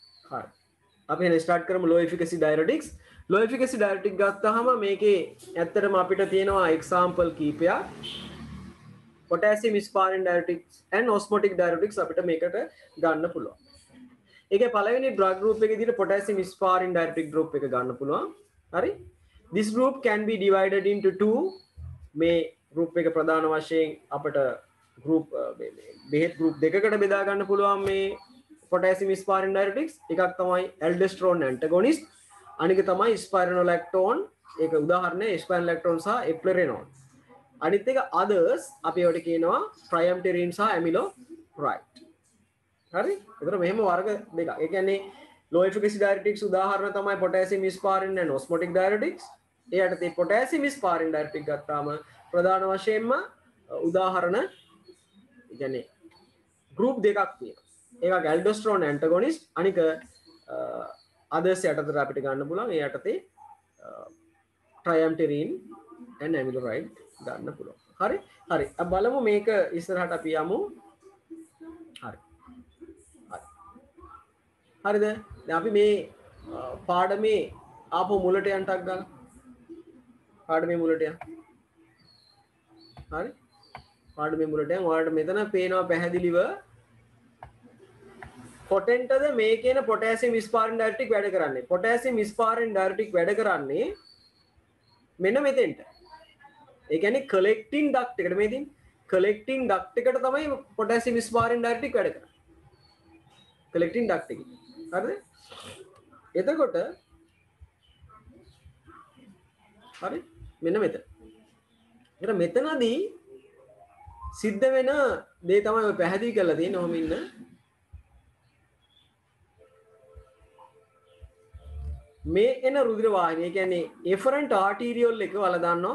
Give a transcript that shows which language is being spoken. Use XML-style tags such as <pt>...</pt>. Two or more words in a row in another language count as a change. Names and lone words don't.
<si>හරි. අපි එහෙනම් ස්ටාර්ට් කරමු</si> <en>low efficacy diuretics. low efficacy diuretic</en> <si>ගත්තාම මේකේ ඇත්තටම අපිට තියෙනවා example කීපයක්.</si> <en>potassium sparing diuretics and osmotic diuretics</en> <si>අපිට මේකට ගන්න පුළුවන්. ඒකේ පළවෙනි</si> <en>drug group</en> <si>එකේ විදිහට</si> <en>potassium sparing diuretic group</en> <si>එක ගන්න පුළුවන්. හරි.</si> <en>This group can be divided into two.</en> <si>මේ group එක ප්‍රධාන වශයෙන් අපිට group බෙහෙත් group දෙකකට බෙදා ගන්න පුළුවන් මේ</si> <en>potassium sparing diuretics.</en> <si>එකක් තමයි</si> <en>aldosterone antagonist,</en> <si>අනික තමයි spironolactone. ඒක උදාහරණය spironolactone සහ eplerenone. අනිත් එක others අපි ඒවට කියනවා triamterene සහ amiloride. හරි? ඒතර මෙහෙම වර්ග දෙකක්. ඒ කියන්නේ</si> <en>low efficacy diuretics</en> <si>උදාහරණ තමයි</si> <en>potassium sparing and osmotic diuretics.</en> <si>ඒ යටතේ</si> <en>potassium sparing diuretic</en> <si>ගත්තාම ප්‍රධාන වශයෙන්ම උදාහරණ ඒ කියන්නේ group දෙකක් තියෙනවා. එකක්</si> <en>aldosterone antagonist,</en> <si>අනික others යටතට අපිට ගන්න පුළුවන්. ඒ යටතේ</si> <en>triamterene and amiloride</en> <si>ගන්න පුළුවන්. හරි? හරි. අපි බලමු මේක ඉස්සරහට අපි යමු. හරි. හරිද? දැන් අපි මේ පාඩමේ ආපහු මුලට යන්න ටක් ගන්න. පාඩමේ මුලට යන්න. හරි? පාඩමේ මුලට යන්න. ඔයාලට මෙතන පේනවා පැහැදිලිව කොටෙන්ටද මේ කියන</si> <en>potassium sparing diuretic</en> <si>වැඩ කරන්නේ.</si> <en>potassium sparing diuretic</en> <si>වැඩ කරන්නේ මෙන්න මෙතෙන්ට. ඒ කියන්නේ</si> <en>collecting duct</en> <si>එකට මේ තියෙන</si> <en>collecting duct</en> <si>එකට තමයි</si> <en>potassium sparing diuretic</en> <si>වැඩ කරන්නේ.</si> <en>collecting duct</en> <si>එකේ. හරිද? එතකොට හරි මෙන්න මෙතන. ඒතර මෙතනදී සිද්ධ වෙන දේ තමයි ඔය පැහැදිලි කරලා තියෙන්නේ. ඔහොම ඉන්න. මේ එන රුධිර වාහිනිය කියන්නේ</si> <en>efferent arteriole</en> <si>එක වල දාන්නවා.</si>